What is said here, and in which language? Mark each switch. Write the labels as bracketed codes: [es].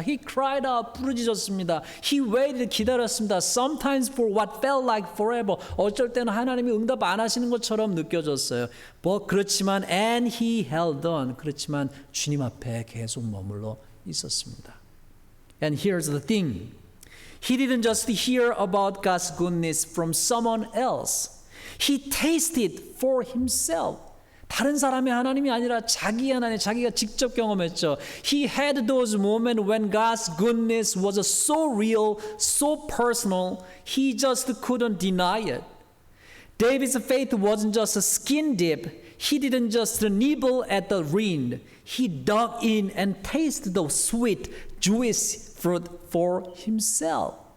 [en] He cried out, [ko] 부르짖었습니다. [en] He waited, [ko] 기다렸습니다. [en] Sometimes for what felt like forever. [ko] 어쩔 때는 하나님이 응답 안 하시는 것처럼 느껴졌어요. [en] 그렇지만 and he held on. [ko] 그렇지만 주님 앞에 계속 머물러 있었습니다. [en] And here's the thing. He didn't just hear about God's goodness from someone else. He tasted for himself. [ko] 다른 사람의 하나님이 아니라 자기 하나님, 자기가 직접 경험했죠. [en] He had those moments when God's goodness was so real, so personal, he just couldn't deny it. David's faith wasn't just skin deep. He didn't just nibble at the rind. He dug in and tasted the sweet, juicy fruit for himself.